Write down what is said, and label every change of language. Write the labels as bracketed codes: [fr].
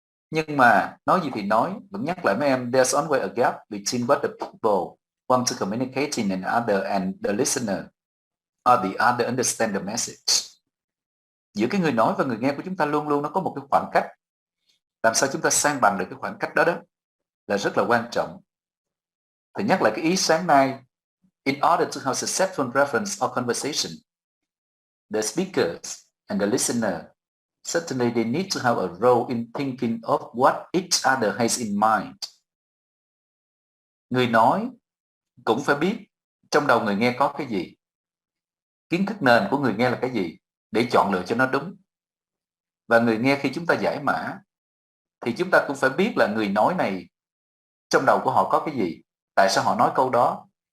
[vi] Nhưng mà nói gì thì nói, vẫn nhắc lại mấy em, [en] there's always a gap between what the people want to communicate in another and the listener or the other understand the message. [vi] Giữa cái người nói và người nghe của chúng ta luôn luôn nó có một cái khoảng cách. Làm sao chúng ta san bằng được cái khoảng cách đó là rất là quan trọng. Thì nhắc lại cái ý sáng nay, [en] in order to have successful reference or conversation, the speakers and the listener certainly they need to have a role in thinking of what each other has in mind. [vi] Người nói cũng phải biết trong đầu người nghe có cái gì, kiến thức nền của người nghe là cái gì, để chọn lựa cho nó đúng. Và người nghe khi chúng ta giải mã thì chúng ta cũng phải biết là người nói này trong đầu của họ có cái gì, tại sao họ nói câu đó.